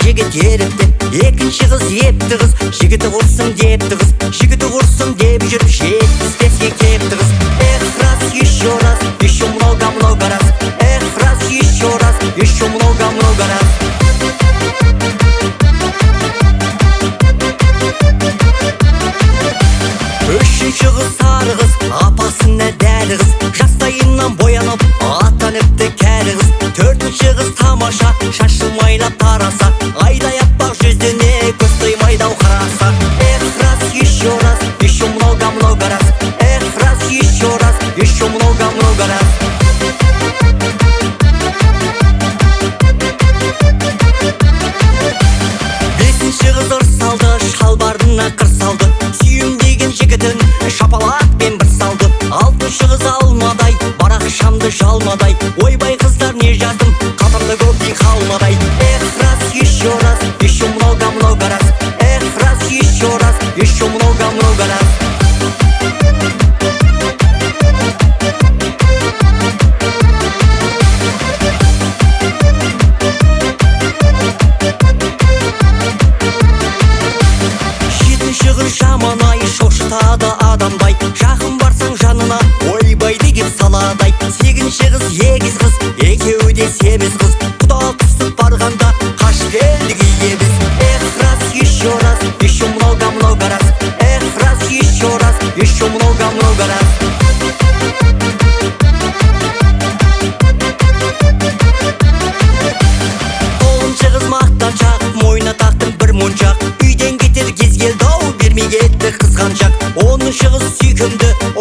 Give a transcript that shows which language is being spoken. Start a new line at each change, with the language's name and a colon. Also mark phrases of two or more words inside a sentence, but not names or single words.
Kazakh: теріпті. Екінші қыз епті қыз, жігіті құрсын депті қыз. Жігіті құрсын деп жүріп жетпіске кепті қыз.
Russian: Эх, раз, еще много раз. Эх, раз, еще много раз.
Kazakh: Үшінші қыз сары қыз, апасына дәлі қыз. Жастайынан боянып, атаныпты кәрі қыз. Төртінші қыз тамаша, шашы майлап тараса. Айдай аппақ жүзіне көз тоймайдау қараса.
Russian: Эх, раз, еще много раз. Эх, раз, еще много раз.
Kazakh: Бесінші қыз ыр салды, шалбарына қыр салды. Сүйім деген жігітін шапалақпен бір салды. Алтыншы қыз алмадай, барақ шамды жалмадай. Ойбай қыздар не жаздым, қатырды көптей қалмадай.
Russian: Эх, раз, еще много раз. Эх, раз, еще много раз.
Kazakh: Жетінші қыз жаман-ай, шошытады адамдай. Жақын барсаң жанына, ойбай деп саладай. Сегізінші қыз егіз қыз, екеуі де семіз қыз. Құда түсіп барғанда қаш келдік иеміз.
Russian: Эх, раз, еще много раз. Эх, раз, еще много раз.
Kazakh: Тоғызыншы қыз мақтаншақ, мойнына тақтым бір моншақ. Үйден кетер кез келді ау, бермей кетті қызғаншақ. Оныншы қыз сүйкімді,